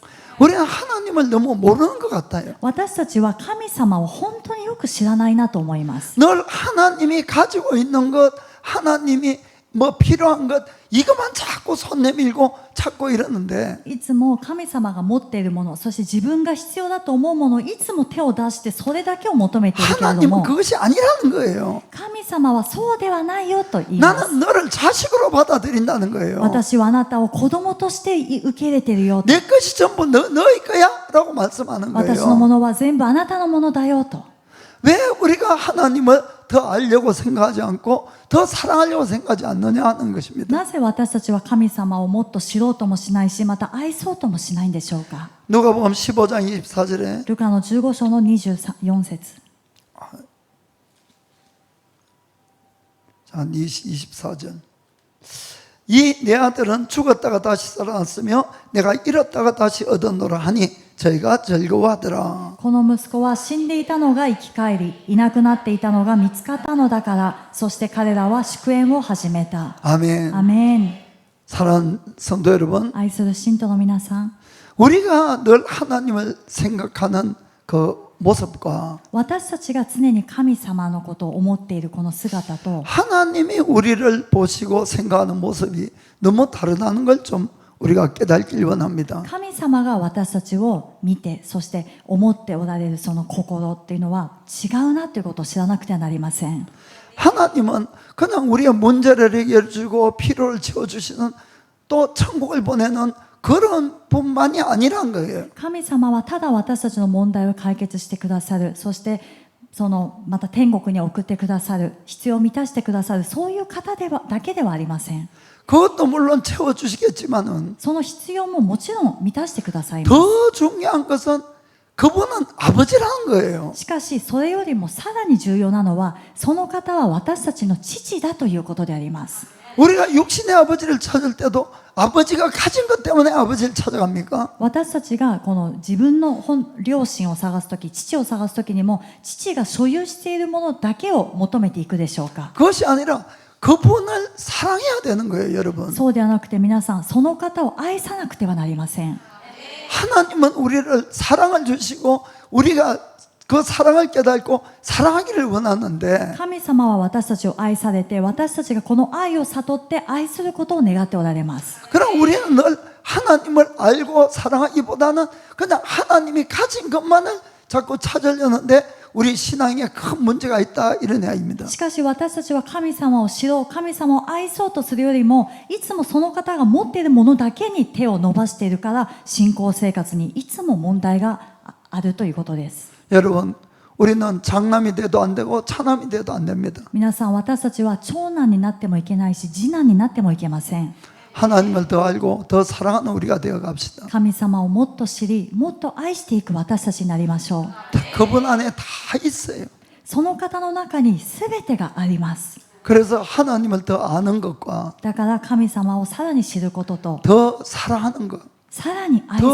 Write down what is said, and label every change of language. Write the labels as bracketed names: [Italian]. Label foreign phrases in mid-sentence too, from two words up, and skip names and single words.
[Korean] 우리는 하나님을 너무 모르는 것 같아요. [Japanese] 私たちは神様を本当によく知らないなと思います。 [Korean] 늘 하나님이 가지고 있는 것, 하나님이 뭐 필요한 것 이것만 자꾸 손 내밀고 찾고 이러는데 [Japanese] いつも神様が持っているもの、そして自分が必要だと思うものをいつも手を出してそれだけを求めているけれど [Korean] 하나님은 [Japanese] も、 [Korean] 그것이 아니라는 거예요. [Japanese] 神様はそうではないよと言います。 [Korean] 나는 너를 자식으로 받아들인다는 거예요. [Japanese] 私はあなたを子供として受け入れているよと。 [Korean] 내 것이 전부 너의 거야? 라고 말씀하는 [Japanese] 私のも [Korean] 거예요. [Japanese] のは全部あなたのものだよと。 [Korean] 왜 우리가 하나님을 더 알려고 생각하지 않고 더 사랑하려고 생각하지 않느냐 하는 것입니다. [Japanese] なぜ私たちは神様をもっと知ろうともしないし、また愛そうともしないんでしょうか。 [Korean] 누가복음 15장 24절에 [Japanese] ルカの15章の24節。 [Korean] 자, 24절. 이 내 아들은 죽었다가 다시 살아났으며 내가 잃었다가 다시 얻었노라 하니 저희가 즐거워하더라. [Japanese] この息子は死んでいたのが生き返り、いなくなっていたのが見つかったのだから、そして彼らは祝宴を始めた。 [Korean] 아멘. [Japanese] アメン。 [Korean] 사랑하는 성도 여러분, [Japanese] 愛する信徒の皆さん、 [Korean] 우리가 늘 하나님을 생각하는 그 모습과 [Japanese] 私たちが常に神様のことを思っているこの姿と、 [Korean] 하나님이 우리를 보시고 생각하는 모습이 너무 다르다는 걸 좀 우리가 깨닫길 원합니다. [Japanese] 神様が私たちを見て、そして思っておられるその心っていうのは違うなということを知らなくてはなりません。 [Korean] 하나님은 그냥 우리의 문제를 해결해 주고 필요를 채워주시는 또 천국을 보내는 그런 분만이 아니란 거예요. [Japanese] 神様はただ私たちの問題を解決してくださる、そしてまた天国に送ってくださる、必要を満たしてくださる、そういう方だけではありません。 [Korean] 그것도 물론 채워주시겠지만은 [Japanese] その必要ももちろん満たしてくださいます。 [Korean] 더 중요한 것은 그분은 아버지라는 거예요. [Japanese] しかしそれよりもさらに重要なのは、その方は私たちの父だということであります。 [Korean] 우리가 육신의 아버지를 찾을 때도 아버지가 가진 것 때문에 아버지를 찾아갑니까? [Japanese] 私たちがこの自分の両親を探すとき、父を探すときにも、父が所有しているものだけを求めていくでしょうか。 [Korean] 그것이 아니라 그분을 사랑해야 되는 거예요, 여러분. [Japanese] そうではなくて皆さん、その方を愛さなくてはなりません。 [Korean] 하나님은 우리를 사랑을 주시고 우리가 그 사랑을 깨닫고 사랑하기를 원하는데 [Japanese] 神様は私たちを愛されて、私たちがこの愛を悟って愛することを願っておられます。 [Korean] 그럼 우리는 늘 하나님을 알고 사랑하기보다는 그냥 하나님이 가진 것만을 자꾸 찾으려는데 우리 신앙에 큰 문제가 있다 이런 이야기입니다. [Japanese] しかし私たちは神様を知ろう、神様を愛そうとするよりも、いつもその方が持っているものだけに手を伸ばしているから、信仰生活にいつも問題があるということです。 [Korean] 여러분, 우리는 장남이 돼도 안 되고 차남이 돼도 안 됩니다. [Japanese] 皆さん、私たちは長男になってもいけないし、次男になってもいけません。 [Korean] 하나님을 더 알고 더 사랑하는 우리가 되어 갑시다. [Japanese] 神様をもっと知り、もっと愛していく私たちになりましょう。 [Korean] 그분 안에 다 있어요. [Japanese] その方の中に全てがあります。 [Korean] 그래서 하나님을 더 아는 것과 [Japanese] だから神様をさらに知ることと、 [Korean] 더 사랑하는 것, [Japanese] さらに愛